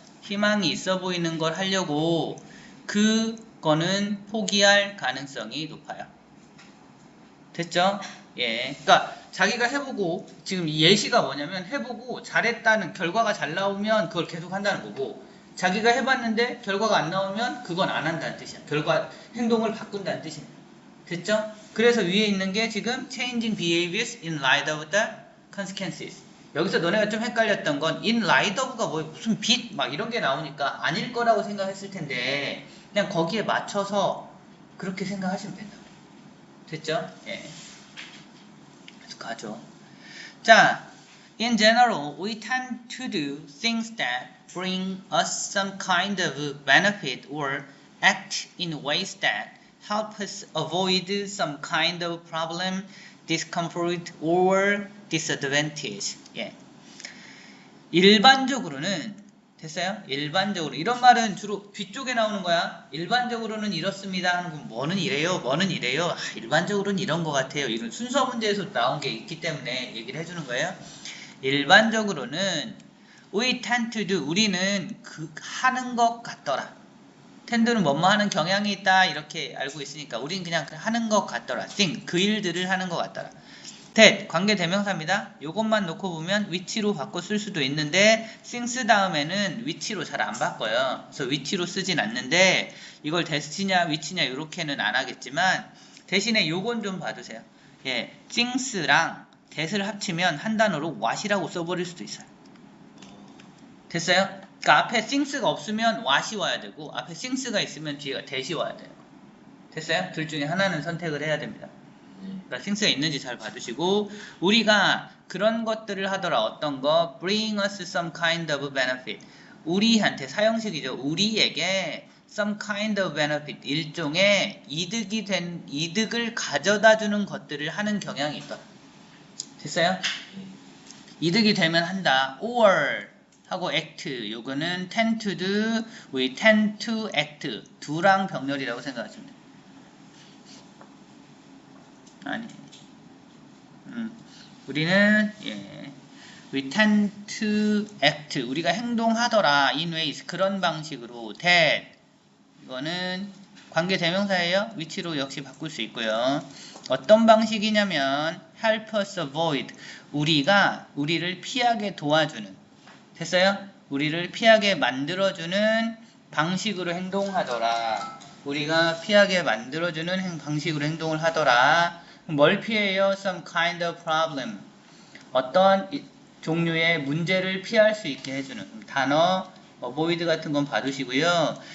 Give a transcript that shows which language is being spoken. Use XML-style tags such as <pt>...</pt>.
<ko>희망이 있어 보이는 걸 하려고 그거는 포기할 가능성이 높아요. 됐죠? 예. 그러니까 자기가 해보고 지금 이 예시가 뭐냐면 해보고 잘했다는 결과가 잘 나오면 그걸 계속 한다는 거고 자기가 해봤는데 결과가 안 나오면 그건 안 한다는 뜻이야. 행동을 바꾼다는 뜻입니다. 됐죠?</ko> <en>그래서 위에 있는 게 지금 changing behaviors in light of the consequences.</en> <ko>여기서 너네가 좀 헷갈렸던 건 in light of 가 뭐 무슨 빛 막 이런 게 나오니까 아닐 거라고 생각했을 텐데 그냥 거기에 맞춰서 그렇게 생각하시면 된다. 됐죠? 예. 계속 가죠.</ko> <en>자, in general, we tend to do things that bring us some kind of benefit or act in ways that help us avoid some kind of problem, discomfort, or disadvantage.</en> <ko>예. 일반적으로는 됐어요? 일반적으로 이런 말은 주로 뒤쪽에 나오는 거야. 일반적으로는 이렇습니다 하는 건 뭐는 이래요, 뭐는 이래요. 일반적으로는 이런 것 같아요. 이런 순서 문제에서 나온 게 있기 때문에 얘기를 해주는 거예요. 일반적으로는 we tend to do 우리는 하는 것 같더라. 텐드는 뭐뭐 하는 경향이 있다 이렇게 알고 있으니까 우린 그냥 하는 것 같더라. think 그 일들을 하는 것 같더라. that 관계 대명사입니다. 요것만 놓고 보면 위치로 바꿔 쓸 수도 있는데 things 다음에는 위치로 잘 안 바꿔요. 그래서 위치로 쓰진 않는데 이걸 that이냐 위치냐 이렇게는 안 하겠지만 대신에 요건 좀 봐두세요. 예, things랑 that을 합치면 한 단어로 what이라고 써버릴 수도 있어요. 됐어요? 그러니까 앞에 things가 없으면 what이 와야 되고 앞에 things가 있으면 뒤에가 that이 와야 돼요. 됐어요? 둘 중에 하나는 선택을 해야 됩니다. 그러니까 things가 있는지 잘 봐두시고 우리가 그런 것들을 하더라. 어떤 거?</ko> <en>bring us some kind of benefit.</en> <ko>우리한테 사형식이죠.</ko> <en>우리에게 some kind of benefit.</en> <ko>일종의 이득을 가져다 주는 것들을 하는 경향이 있다. 됐어요? 이득이 되면 한다. or 하고 act.</ko> <en>요거는 tend to do, we tend to act.</en> <ko>두랑 병렬이라고 생각하시면 돼요. 아니.</ko> <en>우리는 we tend to act.</en> <ko>우리가 행동하더라. in ways. 그런 방식으로 that. 이거는 관계 대명사예요. 위치로 역시 바꿀 수 있고요.</ko> <en>어떤 방식이냐면 help us avoid.</en> <ko>우리를 피하게 도와주는. 됐어요? 우리를 피하게 만들어주는 방식으로 행동하더라. 우리가 피하게 만들어주는 방식으로 행동을 하더라.</ko> <en>뭘 피해요? Some kind of problem.</en> <ko>어떤 종류의 문제를 피할 수 있게 해주는 단어 avoid 같은 건 봐두시고요.</ko>